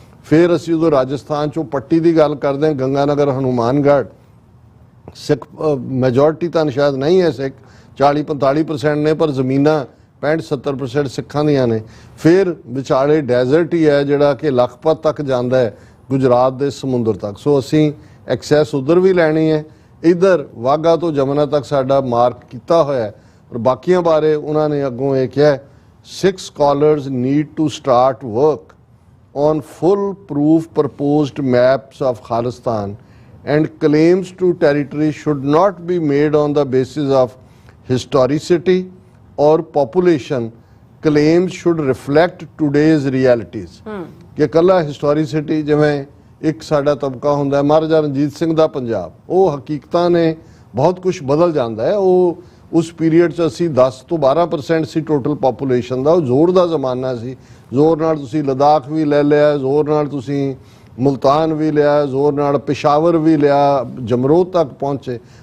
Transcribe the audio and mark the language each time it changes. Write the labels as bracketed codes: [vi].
[pa] ਫਿਰ ਅਸੀਂ ਉਦੋਂ ਰਾਜਸਥਾਨ 'ਚੋਂ ਪੱਟੀ ਦੀ ਗੱਲ ਕਰਦੇ ਹਾਂ, ਗੰਗਾਨਗਰ, ਹਨੂਮਾਨਗੜ੍ਹ, ਸਿੱਖ ਮੈਜੋਰਟੀ ਤਾਂ ਸ਼ਾਇਦ ਨਹੀਂ ਹੈ, ਸਿੱਖ 40-45% ਨੇ, ਪਰ ਜ਼ਮੀਨਾਂ 65-70% ਸਿੱਖਾਂ ਦੀਆਂ ਨੇ। ਫਿਰ ਵਿਚਾਲੇ ਡੈਜ਼ਰਟ ਹੀ ਹੈ ਜਿਹੜਾ ਕਿ ਲਖਪਤ ਤੱਕ ਜਾਂਦਾ ਹੈ, ਗੁਜਰਾਤ ਦੇ ਸਮੁੰਦਰ ਤੱਕ। ਸੋ ਅਸੀਂ ਐਕਸੈਸ ਉਧਰ ਵੀ ਲੈਣੀ ਹੈ, ਇੱਧਰ ਵਾਘਾ ਤੋਂ ਜਮਨਾ ਤੱਕ ਸਾਡਾ ਮਾਰਕ ਕੀਤਾ ਹੋਇਆ ਹੈ। ਔਰ ਬਾਕੀਆਂ ਬਾਰੇ ਉਹਨਾਂ ਨੇ ਅੱਗੋਂ ਇਹ ਕਿਹਾ, [en] 6 scholars need to start work on full proof proposed maps of Khalistan and claims to territory should not be made on the basis of historicity or population. Claims should reflect today's realities. [pa] ਕਿ ਕੱਲਾ ਹਿਸਟੋਰੀਸਿਟੀ, ਜਿਵੇਂ ਇੱਕ ਸਾਡਾ ਤਬਕਾ ਹੁੰਦਾ ਹੈ ਮਹਾਰਾਜਾ ਰਣਜੀਤ ਸਿੰਘ ਦਾ ਪੰਜਾਬ, ਉਹ ਹਕੀਕਤਾਂ ਨੇ ਬਹੁਤ ਕੁਝ ਬਦਲ ਜਾਂਦਾ ਹੈ, ਉਹ ਉਸ ਪੀਰੀਅਡ 'ਚ ਅਸੀਂ 10 ਤੋਂ 12% ਸੀ ਟੋਟਲ ਪਾਪੂਲੇਸ਼ਨ ਦਾ। ਉਹ ਜ਼ੋਰ ਦਾ ਜ਼ਮਾਨਾ ਸੀ, ਜ਼ੋਰ ਨਾਲ ਤੁਸੀਂ ਲਦਾਖ ਵੀ ਲੈ ਲਿਆ, ਜ਼ੋਰ ਨਾਲ ਤੁਸੀਂ ਮੁਲਤਾਨ ਵੀ ਲਿਆ, ਜ਼ੋਰ ਨਾਲ ਪਿਸ਼ਾਵਰ ਵੀ ਲਿਆ, ਜਮਰੋਦ ਤੱਕ ਪਹੁੰਚੇ।